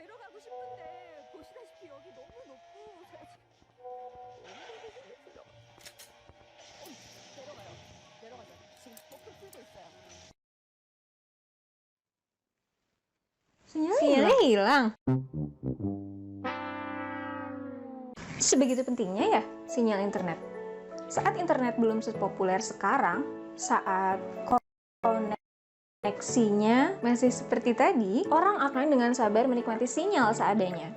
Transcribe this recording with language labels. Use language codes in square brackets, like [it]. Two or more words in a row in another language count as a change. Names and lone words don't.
[ko] 가고 싶은데 보시다시피 여기 너무 높고 제가 지금 엉덩이를 들어 내려가요. 내려가죠. 지금 거품 풀고 있어요. [id] Sinyalnya hilang. Sebegitu pentingnya ya sinyal internet. Saat internet belum sepopuler sekarang, saat koneksinya masih seperti tadi, orang akan dengan sabar menikmati sinyal seadanya.